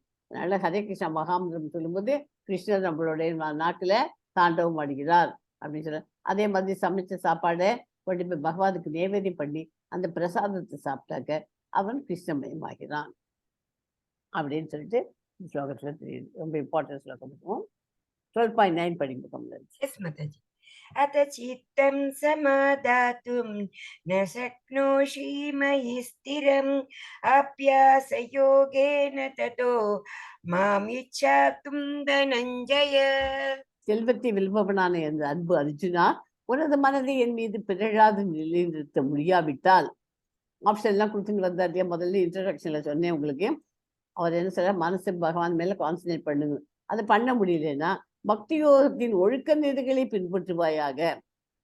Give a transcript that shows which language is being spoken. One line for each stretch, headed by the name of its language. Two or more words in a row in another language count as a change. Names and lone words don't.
Tamil: அதனால ஹரே கிருஷ்ணா மகாமந்திரம் சொல்லும்போது கிருஷ்ணர் நம்மளுடைய நாட்டுல தாண்டவம் ஆடுகிறார் அப்படின்னு சொல்ல. அதே மாதிரி சமைச்ச சாப்பாடை கொண்டு போய் பகவானுக்கு நைவேத்தியம் பண்ணி அந்த பிரசாதத்தை சாப்பிட்டாக்க அவன் கிருஷ்ணமயமாகிறான் அப்படின்னு சொல்லிட்டு ஸ்லோகத்துல தெரியுது. ரொம்ப இம்பார்ட்டன்ட் ஸ்லோகம். 12.9 படிங்க. எஸ் மாதாஜி.
Sanskrit: अत चित्तं समादातुं न शक्नोषि मयि स्थिरम् अभ्यासयोगेन ततो मामिच्छातुं धनञ्जय.
Tamil: செல்வத்தை வெல்பவனான அந்த அன்பு அர்ஜுனா, உனது மனதை என் மீது பிறழாது நிலைநிறுத்த முடியாவிட்டால், ஆப்ஷன் எல்லாம் கொடுத்துட்டு வந்தாரு. முதல்ல இன்ட்ரடக்ஷன்ல சொன்னேன் உங்களுக்கு. அவர் என்ன சொல்ற, மனசு பகவான் மேல கான்சன்ட்ரேட் பண்ணுங்க. அதை பண்ண முடியலன்னா பக்தி யோகத்தின் ஒழுக்க நெறிகளை பின்பற்றுவாயாக.